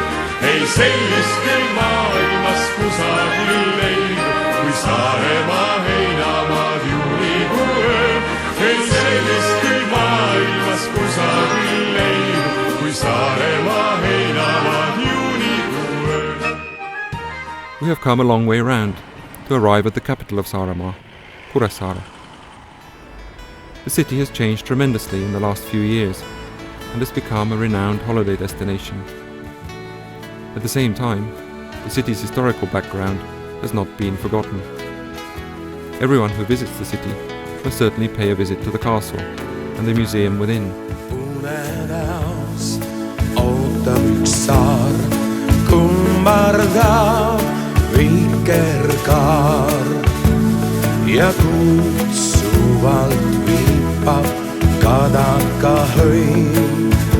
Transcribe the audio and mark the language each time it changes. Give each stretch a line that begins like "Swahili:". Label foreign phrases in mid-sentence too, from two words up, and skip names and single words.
Estonian: Ei sellist küll maailmas kusagil leidu, kui Saaremaa heinamaad juunikuu ööl. Ei sellist küll maailmas kusagil leidu, kui Saaremaa heinamaad juunikuu ööl.
English: We have come a long way round to arrive at the capital of Saaremaa, Kuressaare. The city has changed tremendously in the last few years and has become a renowned holiday destination. At the same time, the city's historical background has not been forgotten. Everyone who visits the city must certainly pay a visit to the castle and the museum within.
Estonian: Unenäos ootab üks saar, kummardab vikerkaar ja kutsuvalt viipab kadakahõim.